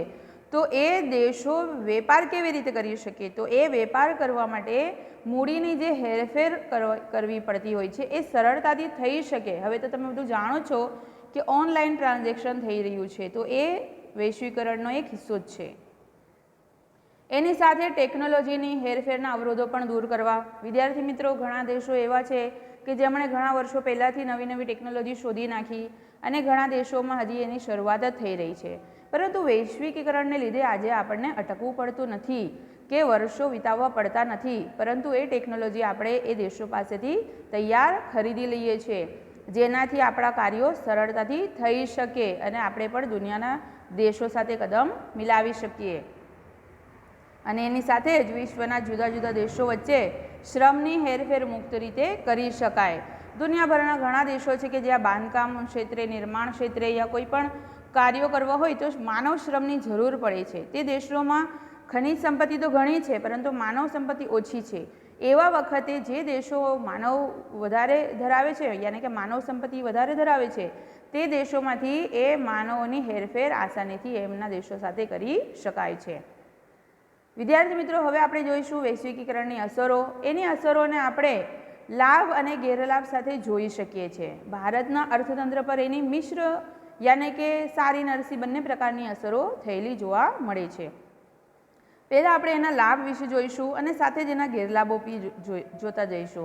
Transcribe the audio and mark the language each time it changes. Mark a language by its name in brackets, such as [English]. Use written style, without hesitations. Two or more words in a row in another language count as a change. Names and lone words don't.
[Gujarati] તો એ દેશો વેપાર કેવી રીતે કરી શકે, તો એ વેપાર કરવા માટે મૂડીની જે હેરફેર કરવી પડતી હોય છે એ સરળતાથી થઈ શકે। હવે તો તમે બધું જાણો છો કે [English] online transaction [Gujarati] થઈ રહ્યું છે, તો એ વૈશ્વિકરણનો એક હિસ્સો જ છે। એની સાથે ટેકનોલોજીની હેરફેરના અવરોધો પણ દૂર કરવા। વિદ્યાર્થી મિત્રો, ઘણા દેશો એવા છે કે જેમણે ઘણા વર્ષો પહેલાથી નવી નવી ટેકનોલોજી શોધી નાખી અને ઘણા દેશોમાં હજી એની શરૂઆત જ થઈ રહી છે। પરંતુ વૈશ્વિકીકરણને લીધે આજે આપણને અટકવું પડતું નથી કે વર્ષો વિતાવવા પડતા નથી, પરંતુ એ ટેકનોલોજી આપણે એ દેશો પાસેથી તૈયાર ખરીદી લઈએ છીએ, જેનાથી આપણા કાર્યો સરળતાથી થઈ શકે અને આપણે પણ દુનિયાના દેશો સાથે કદમ મિલાવી શકીએ। અને એની સાથે જ વિશ્વના જુદા જુદા દેશો વચ્ચે શ્રમની હેરફેર મુક્ત રીતે કરી શકાય। દુનિયાભરના ઘણા દેશો છે કે જ્યાં બાંધકામ ક્ષેત્રે, નિર્માણ ક્ષેત્રે યા કોઈપણ કાર્યો કરવા હોય તો માનવ શ્રમની જરૂર પડે છે। તે દેશોમાં ખનિજ સંપત્તિ તો ઘણી છે, પરંતુ માનવ સંપત્તિ ઓછી છે। એવા વખતે જે દેશો માનવ વધારે ધરાવે છે, યાની કે માનવ સંપત્તિ વધારે ધરાવે છે, તે દેશોમાંથી એ માનવોની હેરફેર આસાનીથી એમના દેશો સાથે કરી શકાય છે। વિદ્યાર્થી મિત્રો, હવે આપણે જોઈશું વૈશ્વિકીકરણની અસરો। એની અસરોને આપણે લાભ અને ગેરલાભ સાથે જોઈ શકીએ છીએ। ભારતના અર્થતંત્ર પર એની મિશ્ર યાની કે સારી નરસી બંને પ્રકારની અસરો થયેલી જોવા મળે છે। પહેલા આપણે એના લાભ વિશે જોઈશું અને સાથે જ એના ગેરલાભો બી જોતા જઈશું।